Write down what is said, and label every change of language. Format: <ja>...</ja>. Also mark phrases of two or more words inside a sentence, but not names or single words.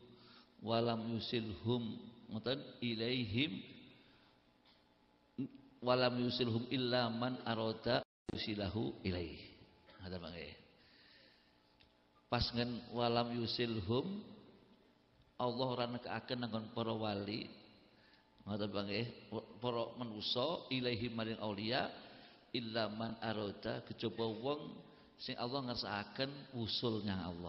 <ar>ngoten إليهم ولم يوصلهم إلا من أراد يوصله إليه.</ar> <jv>Ngoten mangke. Pas ngen</jv> <ar>ولم يوصلهم</ar> <jv>Allah ora nekaaken nanggon para wali. Ngoten mangke para manusa ilaihim maring aulia</jv> <ar>إلا من أراد</ar> <jv>kejaba wong sing Allah ngersakaken usulnya Allah.</jv>